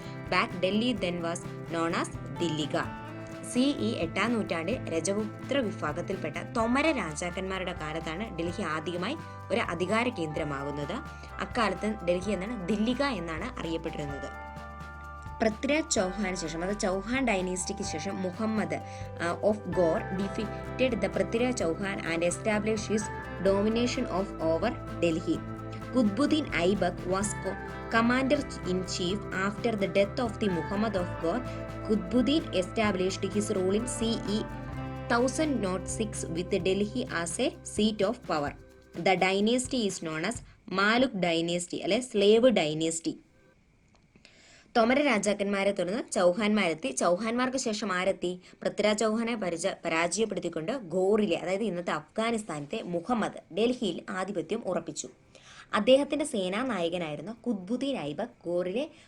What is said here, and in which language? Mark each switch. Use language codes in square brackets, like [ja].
[en] Back Delhi then was known as Dhillika. [ml] CE 8ാം നൂറ്റാണ്ടിൽ രജപുത്ര വിഭാഗത്തിൽപ്പെട്ട തൊമര രാജാക്കന്മാരുടെ കാലത്താണ് ഡൽഹി ആദ്യമായി ഒരു അധികാര കേന്ദ്രമാകുന്നത്. അക്കാലത്ത് ഡൽഹി എന്നാണ് ദില്ലിക എന്നാണ് അറിയപ്പെട്ടിരുന്നത്. പൃഥ്വിരാജ് ചൗഹാന് ശേഷം, അത് ചൗഹാൻ ഡൈനസ്റ്റിക്ക് ശേഷം, [en] Muhammad of Ghor defeated the Prithviraj Chauhan and establish his domination of over Delhi. Qutbuddin Aibak was commander-in-chief after the death of the Muhammad of Ghor. Qutbuddin established his rule in CE 1006 with Delhi as a seat of power. The dynasty is known as Maluk dynasty, [ml] അല്ലെ [en] Slave dynasty. [ml] തൊമര രാജാക്കന്മാരെ തുടർന്ന് ചൗഹാന്മാരെത്തി. ചൗഹാന്മാർക്ക് ശേഷം ആരെത്തി? പൃഥ്വിരാജ് ചൗഹാനെ പരാജയപ്പെടുത്തിക്കൊണ്ട് ഗോറിലെ, അതായത് ഇന്നത്തെ അഫ്ഗാനിസ്ഥാനത്തെ മുഹമ്മദ് ഡൽഹിയിൽ ആധിപത്യം ഉറപ്പിച്ചു. അദ്ദേഹത്തിന്റെ സേനാ നായകനായിരുന്ന ഖുത്ബുദ്ദീൻ ഐബക് ഗോറിലെ.